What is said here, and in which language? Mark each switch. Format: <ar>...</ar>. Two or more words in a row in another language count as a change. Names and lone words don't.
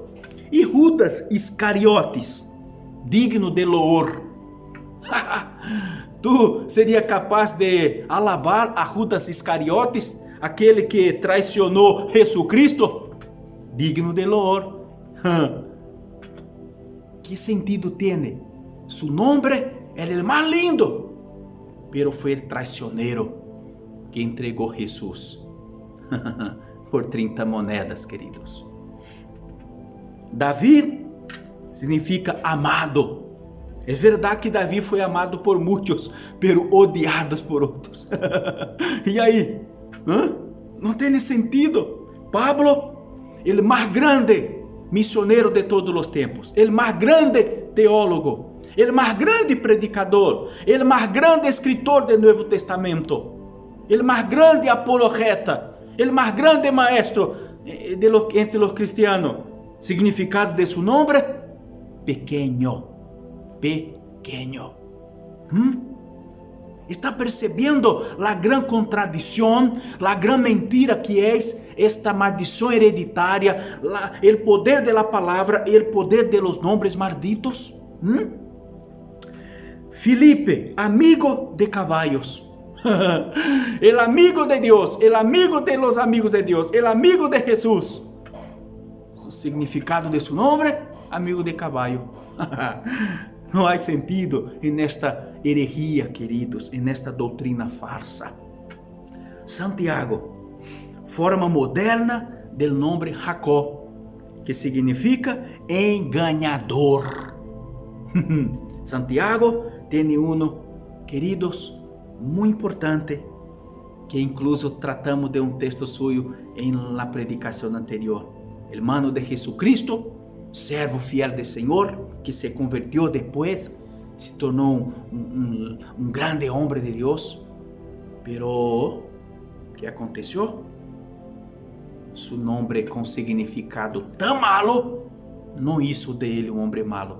<pt>E Judas Iscariotes, digno de loor. Tu seria capaz de alabar a Judas Iscariotes, aquele que traicionou Jesus Cristo? Digno de loor. Que sentido tem?</pt> <es>Su nombre era el más lindo, pero fue el traicionero</es> <pt>que entregou Jesus por 30 moedas, queridos. Davi significa amado. É verdade que Davi foi amado por muitos, pero odiados por outros. E aí? Não tem sentido? Pablo, o mais grande missioneiro de todos os tempos, o mais grande teólogo, o mais grande predicador, o mais grande escritor do Novo Testamento, o mais grande apologeta, o mais grande maestro entre os cristianos.</pt> <es>Significado de su nombre: pequeño. Pequeño.</es> <pt>Está percebendo a gran contradição, a gran mentira que é esta maldição hereditária, o poder de la palavra e o poder</pt> <es>de los nombres malditos? Filipe, amigo de caballos. El amigo de Deus, el amigo de los amigos de Deus, el amigo de Jesús.</es> <pt>O significado</pt> <es>de su nombre: amigo de caballo.</es> <pt>Não há sentido nesta herejia, queridos, nesta doutrina farsa. Santiago, forma moderna do nome Jacó, que significa enganador. Santiago tem queridos, muito importante, que incluso tratamos de texto suyo na predicação anterior.</pt> <es>Hermano de Jesucristo,</es> <pt>servo fiel do Senhor, que se convertiu depois, se tornou um grande homem de Deus. Pero, que aconteceu? Su nome com significado tão malo, não hizo de ele um homem malo.</pt>